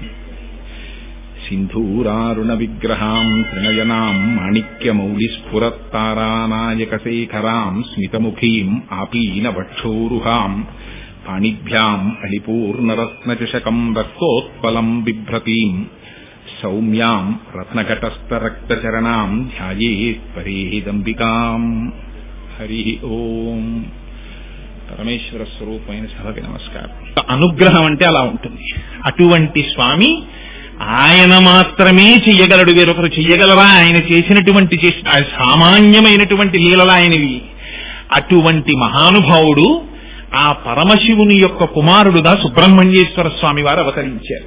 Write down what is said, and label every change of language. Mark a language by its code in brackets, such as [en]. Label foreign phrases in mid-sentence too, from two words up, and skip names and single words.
[sa] सिन्धूरारुणविग्रहाम् त्रिनयनाम् माणिक्यमौलिस्फुरत्तारानायकशेखराम् स्मितमुखीम् आपीनवक्षोरुहाम् पाणिभ्याम् अलिपूर्णरत्नचषकम् रक्तोत्पलम् बिभ्रतीम् सौम्याम् रत्नघटस्थरक्तचरणाम् ध्यायेत् परेदम्बिकाम्। हरि ओम। [te] పరమేశ్వర స్వరూపమైన సభకి నమస్కారం. అనుగ్రహం అంటే అలా ఉంటుంది. అటువంటి స్వామి ఆయన మాత్రమే చెయ్యగలడు, వేరొకరు చెయ్యగలరా? ఆయన చేసినటువంటి సామాన్యమైనటువంటి లీలలు ఆయనవి. అటువంటి మహానుభావుడు ఆ పరమశివుని యొక్క కుమారుడుగా సుబ్రహ్మణ్యేశ్వర స్వామి వారు అవతరించారు.